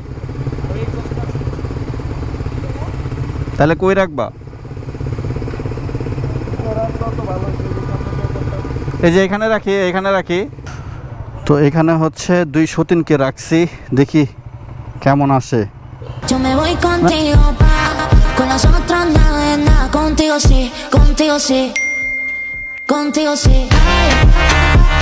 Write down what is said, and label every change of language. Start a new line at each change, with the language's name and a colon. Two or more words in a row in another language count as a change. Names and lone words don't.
Bangla: তাহলে কই রাখবা? রাস্তা তো ভালো হয়েছে। এই যে এখানে রাখি, এখানে রাখি। তো এখানে হচ্ছে 2 সতীনকে রাখছি, দেখি কেমন আসে।
Spanish: Yo me voy contigo, pa. Con los otros nada es nada. Contigo sí, contigo sí. Contigo sí. Ay,